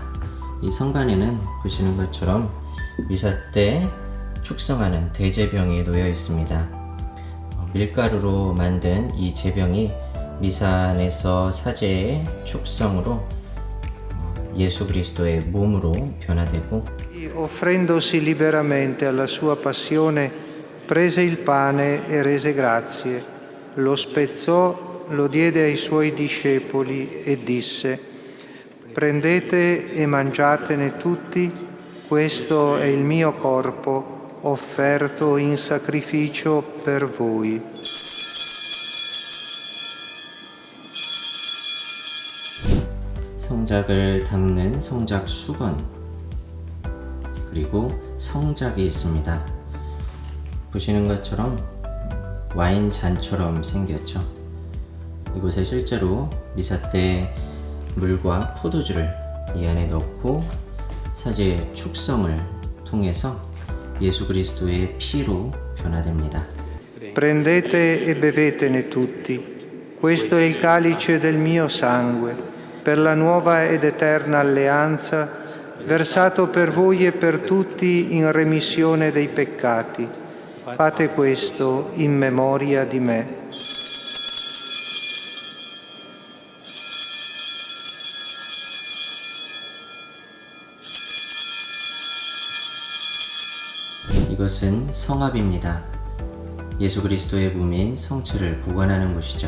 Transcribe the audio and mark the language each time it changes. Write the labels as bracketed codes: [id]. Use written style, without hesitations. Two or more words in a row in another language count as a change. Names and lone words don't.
[ko] 이 성반에는 보시는 것처럼 미사 때 축성하는 대제병이 놓여 있습니다. 밀가루로 만든 이 제병이 미사 안에서 사제의 축성으로 예수 그리스도의 몸으로 변화되고, [it] offrendosi liberamente alla sua passione, prese il pane e rese grazie, lo spezzò, lo diede ai suoi discepoli e disse: prendete e mangiatene tutti, questo è il mio corpo offerto in sacrificio per voi. [ko] 성작을 닦는 성작 수건, 그리고 성작이 있습니다. 보시는 것처럼 와인 잔처럼 생겼죠. 이곳에 실제로 미사 때 물과 포도주를 이 안에 넣고 사제의 축성을 통해서 예수 그리스도의 피로 변화됩니다. [it] Prendete e bevetene tutti, questo è il calice del mio sangue, per la nuova ed eterna alleanza, versato per voi e per tutti in remissione dei peccati. Fate questo in memoria di me. [ko] 이것은 성합입니다. 예수 그리스도의 몸인 성체를 보관하는 곳이죠.